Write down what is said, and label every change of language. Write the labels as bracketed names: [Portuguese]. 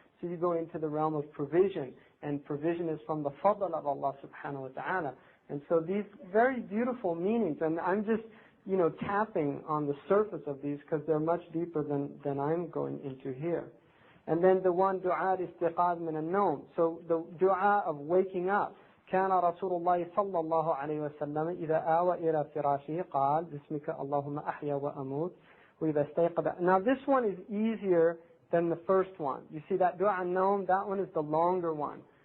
[English] So you go into the realm of provision, and provision is from the fadl of Allah subhanahu wa ta'ala. And so these very beautiful meanings, and I'm just, tapping on the surface of these because they're much deeper than I'm going into here. And then the one, dua istiqaz min al-nawm. So the dua of waking up. [Arabic] كان رسول الله صلى الله عليه وسلم إذا آوى إلى فراشه قال بسمك اللهم أحيا وأموت وإذا استيقظ. [English] Now this one is easier than the first one. You see that dua an-nawm, that one is the longer one.